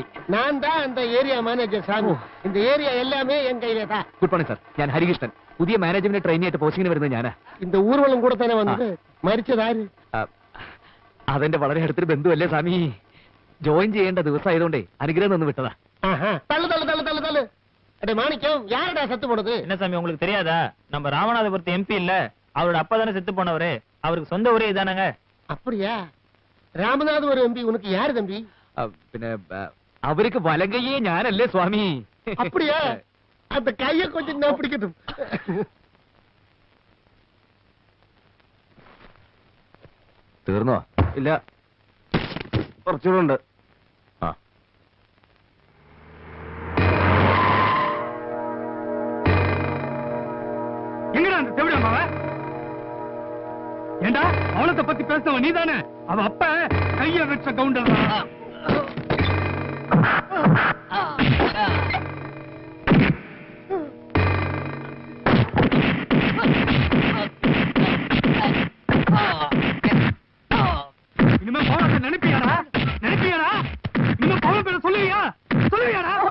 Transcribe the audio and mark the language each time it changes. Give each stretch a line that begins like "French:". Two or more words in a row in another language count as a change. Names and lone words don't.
Tamil: நான் தான் அந்த ஏரியா மேனேஜர் சாமி. இந்த ஏரியா எல்லாமே என் கையில தான்.
English: good morning sir.
Malayalam: ഞാൻ ഹരികൃഷ്ണൻ. പുതിയ
English: management trainee
Malayalam: ആയിട്ട് പോസ്റ്റിംഗിന് വരുന്നത് ഞാനാ.
Tamil: இந்த ஊர்வலம் கூட தானே வந்தது.
Malayalam: മരിച്ചതാര്? അതെന്റെ വളരെ അടുത്തൊരു ബന്ധുവല്ലേ സ്വാമി. ജോയിൻ ചെയ്യേണ്ട ദിവസം ആയതുകൊണ്ടേ അനുഗ്രഹം നിന്ന് വിട്ടതാ.
Tamil: தள்ளு தள்ளு தள்ளு தள்ளு தள்ளு. அட மாணிக்கம், யாரடா செத்து போனது? என்ன சாமி உங்களுக்கு தெரியாதா? நம்ம ராமநாதபுரத்து எம்பி இல்ல, அவரோட அப்பா தானே செத்து போனவரு. அவருக்கு சொந்த ஊரே இதானங்க. அப்படியா? ராமநாதபுரம் எம்பி உனக்கு யாரு தம்பி?
Malayalam: പിന്നെ അവർക്ക് വലങ്കയ്യേ ഞാനല്ലേ സ്വാമി.
Tamil: அப்படியா? அந்த கைய கொஞ்சம் நான் பிடிக்கட்டும்.
Malayalam: തീർന്നോ? ഇല്ല, കുറച്ചുകൂടെ ഉണ്ട്. ആ
Tamil: எங்கடா அந்த செவிடா அவன்? ஏண்டா அவளத்தை பத்தி பேசுனவன் நீதானே? அவ அப்ப கைய வச்ச கவுண்டர் தான். இனிமே பவுனத்தை நினைப்பியாடா? நினைப்பியாடா? இனிமே பவுன பேர சொல்லுவியா? சொல்லுவியாடா?